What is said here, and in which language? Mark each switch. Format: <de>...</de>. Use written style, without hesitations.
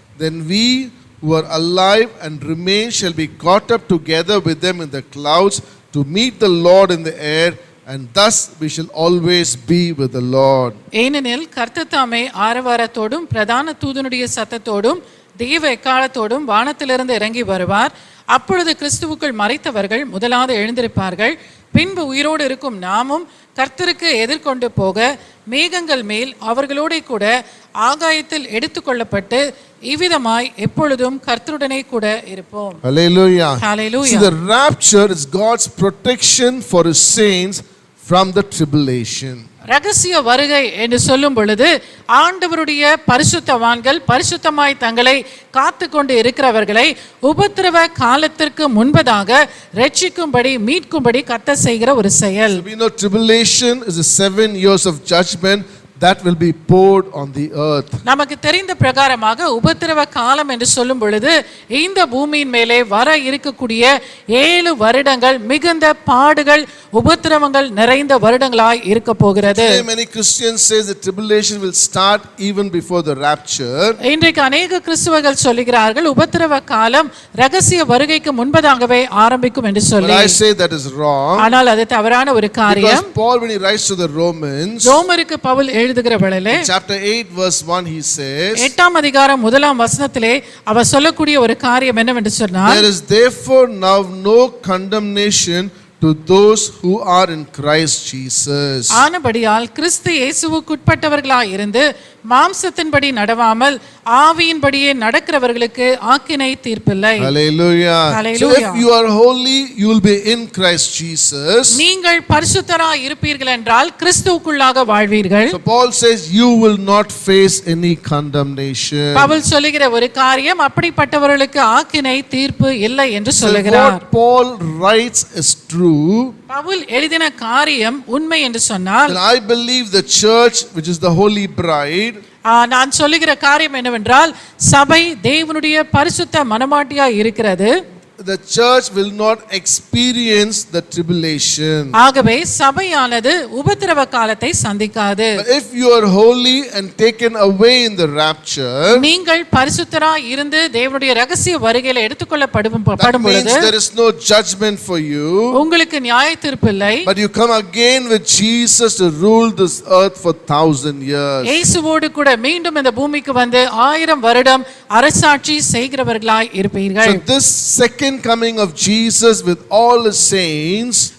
<en>Then we who are alive and remain shall be caught up together with them in the clouds to meet the Lord in the air, and thus we shall always be with the Lord.</en> <ta>ஏனெனில் கர்த்தர் தாமே ஆரவாரத்தோடும் பிரதான தூதனுடைய சத்தத்தோடும் தேவ எக்காலத்தோடும் வானத்திலிருந்து இறங்கி வருவார். அப்பொழுது கிறிஸ்துவுக்குள் மரித்தவர்கள் முதலாவது எழுந்திருப்பார்கள். பின்பு உயிரோடு இருக்கும் நாமும் கர்த்தருக்கு எதிர்கொண்டு போக மேகங்கள் மேல் அவர்களோட கூட ஆகாயத்தில் எடுத்துக்கொள்ளப்பட்டு இவ்விதமாய் எப்பொழுதும் கர்த்தருடனே கூட இருப்போம்.</ta> <en>Hallelujah. Hallelujah. See, the rapture is God's protection for his saints from the tribulation.</en> <ta>ரகசிய வருகை என்று சொல்லும் பொழுது ஆண்டவருடைய பரிசுத்தவான்கள் பரிசுத்தமாய் தங்களை காத்து கொண்டு இருக்கிறவர்களை உபத்திரவ காலத்திற்கு முன்பதாக ரட்சிக்கும்படி மீட்கும்படி கர்த்தர் செய்கிற ஒரு செயல்.</ta> <en>So we know tribulation is the 7 years of judgment that will be poured on the earth.</en> <ta>நமக்கு தெரிந்த பிரகாரமாக உபத்திரவ காலம் என்று சொல்லும் பொழுது இந்த பூமியின் மேலே வர இருக்கக்கூடிய 7 வருடங்கள் மிகுந்த பாடுகள் உபத்திரவங்கள் நிறைந்த வருடங்களாய் இருக்க போகிறது.</ta> <en>Today many Christians say the tribulation will start even before the rapture.</en> <ta>இன்றைக்கு அநேக கிறிஸ்தவர்கள் சொல்லுகிறார்கள் உபத்திரவ காலம் ரகசிய வருகைக்கு முன்பதாகவே ஆரம்பிக்கும் என்று</ta> <en>But</en> <ta>சொல்லி.</ta> <en>I say that is wrong.</en> <ta>ஆனால் அது தவறான ஒரு</ta> <en>Because</en> <ta>காரியம்.</ta> <en>Paul, when he writes to the Romans,</en> <ta>ரோமருக்கு பவுல் எழுதுகிற வேளையிலே</ta> <en>chapter 8 verse 1, he says,</en> <ta>8ஆம் அதிகாரம் 1ஆம் வசனத்திலே அவர் சொல்லக்கூடிய ஒரு காரியம் என்னவென்று சொன்னால்,</ta> <en>there is therefore now no condemnation to those who are in Christ Jesus.</en> <ta>ஆனபடியால் கிறிஸ்து இயேசுவுக்குட்பட்டவர்களாய் இருந்து மாம்சத்தின்படி நடவாமல் ஆவியின்படியே நடக்கிறவர்களுக்கு ஆக்கினை தீர்ப்பில்லை.</ta> <en>Hallelujah. Hallelujah. So if you are holy, you will be in Christ Jesus.</en> <ta>நீங்கள் பரிசுத்தராய் இருப்பீர்கள் என்றால் கிறிஸ்துவுக்குள்ளாக வாழ்வீர்கள்.</ta> <en>So Paul says you will not face any condemnation.</en> <ta>Pavul சொல்லுகிற ஒரு காரியம் அப்படிப்பட்டவர்களுக்கு ஆக்கினை தீர்ப்பு இல்லை என்று</ta> <en>So</en> <ta>சொல்லுகிறார்.</ta> <en>what Paul writes is true.</en> <ta>Pavul எழுதின காரியம் உண்மை என்று சொன்னால்,</ta> <en>Then I believe the church, which is the holy bride,</en> <ta>நான் சொல்லுகிற காரியம் என்னவென்றால் சபை தேவனுடைய பரிசுத்த மனமாட்டியாய் இருக்கிறது.</ta> <en>the church will not experience the tribulation.</en> <ta>ஆகவே சபையானது உபத்திரவ காலத்தை சந்திக்காது.</ta> <en>But if you are holy and taken away in the rapture,</en> <ta>நீங்கள் பரிசுத்தராய் இருந்து தேவனுடைய ரகசிய வருகையில எடுத்துக்கொள்ளப்படும்</ta> <en>that means</en> <ta>பொழுது</ta> <en>there is no judgment for you.</en> <ta>உங்களுக்கு நியாய தீர்ப்பு இல்லை.</ta> <en>But you come again with Jesus to rule this earth for 1,000 years.</en> <ta>இயேசுவோடு கூட மீண்டும் இந்த பூமிக்கு வந்து 1000 வருடம் அரசாட்சி செய்கிறவர்களாய் இருப்பீர்கள்.</ta> <en>So this second coming of Jesus with all his saints,</en>